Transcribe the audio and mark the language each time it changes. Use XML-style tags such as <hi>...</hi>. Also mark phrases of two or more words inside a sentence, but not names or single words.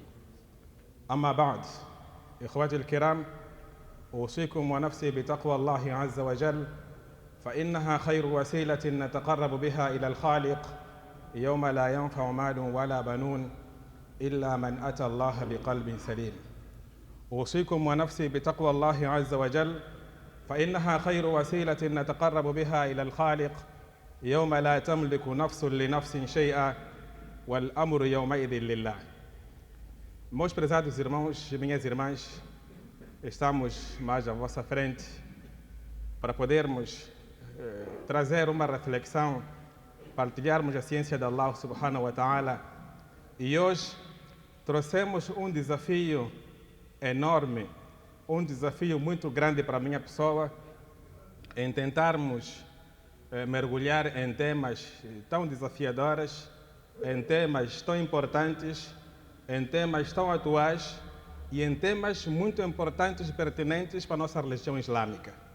<ar>أما بعد، إخوتي الكرام، أوصيكم ونفسي بتقوى الله عز وجل، فإنها خير وسيلة نتقرب بها إلى الخالق يوم لا ينفع مال ولا بنون إلا من أتى الله بقلب سليم. أوصيكم ونفسي بتقوى الله عز وجل، فإنها خير وسيلة نتقرب بها إلى الخالق يوم لا تملك نفس لنفس شيئا والأمر يومئذ لله.</ar> <pt>Meus prezados irmãos e minhas irmãs, estamos mais à vossa frente para podermos trazer uma reflexão, partilharmos a ciência de Allah</pt> <ar>سبحانه وتعالى.</ar> <pt>E hoje trouxemos um desafio enorme, um desafio muito grande para a minha pessoa, em tentarmos mergulhar em temas tão desafiadores, em temas tão importantes, em temas tão atuais e em temas muito importantes e pertinentes para a nossa religião islâmica.</pt>